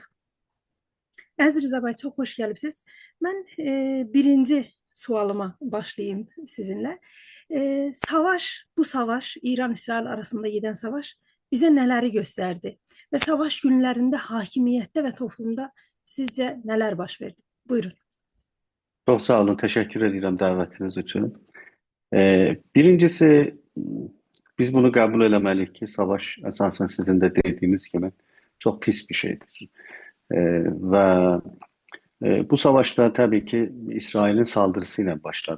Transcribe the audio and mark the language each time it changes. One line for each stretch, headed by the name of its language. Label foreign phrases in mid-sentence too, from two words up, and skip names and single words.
Azerbaijani: Əziz Rıza bəy, çox xoş gəlibsiniz. Mən birinci sualıma başlayayım sizinlə. Bu savaş, İran-İsrail arasında gedən savaş bizə nələri göstərdi? Və savaş günlərində hakimiyyətdə və toplumda sizcə nələr baş verdi? Buyurun. Çok sağ olun.
Turkish: Teşekkür ederim davetiniz için. Birincisi biz bunu kabul eləməliyik ki, savaş esasen sizin de dediğiniz gibi çok pis bir şeydir. Ve bu savaşta tabii ki İsrail'in saldırısıyla başladı.